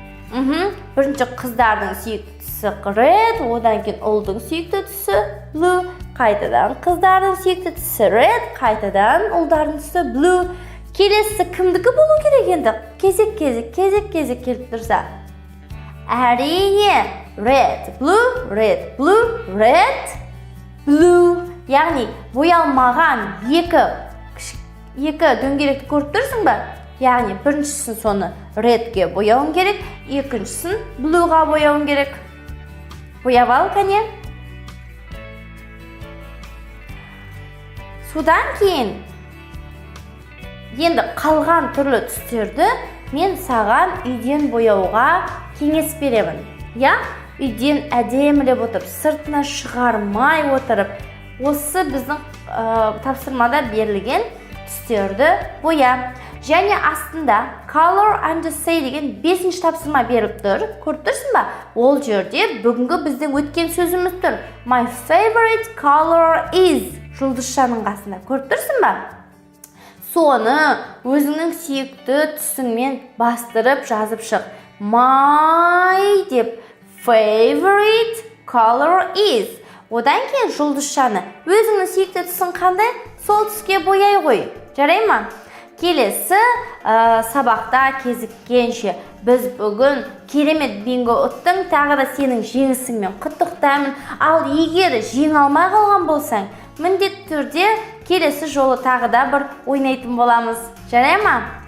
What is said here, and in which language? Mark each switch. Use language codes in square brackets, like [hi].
[kk] Бірінші қыздардың сүйікті түсі red, одан кейін ұлдың сүйікті түсі blue, қайтадан қыздардың сүйікті түсі red, қайтадан ұлдардың түсі blue. Келесі кімдікі болу керек енді? Кезек келіп тұрса. Әрине, red, blue, red, blue, red, blue. Яғни боялмаған екі дөңгелекті көріп тұрсың ба? Яғни біріншісін соны redге бояуың керек, екіншісін blueға бояуың керек. Бояп ал, кәне. Содан кейін енді қалған түрлі түстерді мен саған үйден бояуға кеңес беремін. Я, үйден әдемілеп отырып, сыртына шығармай отырып, осы біздің тапсырмада берілген түстерді боя. Және астында [en] color and say [kk] деген 5-ші тапсырма беріп тұр. Көріп тұрсың ба? Ол жерде бүгінгі біздің өткен сөзіміз тұр. [en] My favorite color is. [kk] Жұлдызшаның қасында. Көріп тұрсың ба? Соны өзіңнің сүйікті түсіңмен бастырып жазып шық. [en] My [kk] деп [en] favorite color is. [kk] Одан кейін жұлдызшаны өзіңнің сүйікті түсің қандай? Сол түске бояй қой. Жарай ма? Келесі сабақта кезіккенше біз бүгін керемет бинго ұттың, тағы да сенің жеңісіңмен құттықтаймын. Ал егер жеңе алмай қалған болсаң, міндетті түрде келесі жолы тағы да бір ойнайтын боламыз. Жарай ма?